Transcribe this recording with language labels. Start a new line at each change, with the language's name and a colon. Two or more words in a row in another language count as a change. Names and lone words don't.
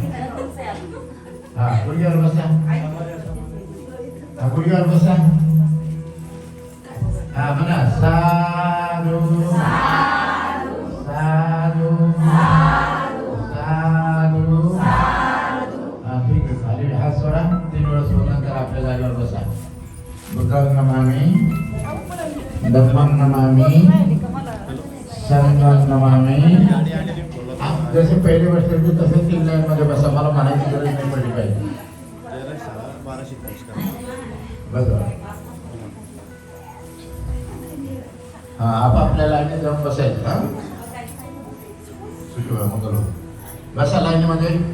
Marathi: हा खुर्चीवर बसा, हा खुर्चीवर बसा. हा म्हणा
Pali: साधू साधू साधू.
Marathi: हा ठीक आहे. खाली हात सोडा, 3 वेळा सोडल्यानंतर आपल्या जागेवर बसा.
Pali: बुद्धांग नमामि, धम्मं नमामि, संघं नमामि.
Marathi: जसे पहिले बसले होते तसे 3 लाईनमध्ये बसा. मला म्हणायची गरज नाही पडली पाहिजे. बघा हा आपापल्या लाईनीत जाऊन बसायचं. हा बसा लाईनीमध्ये.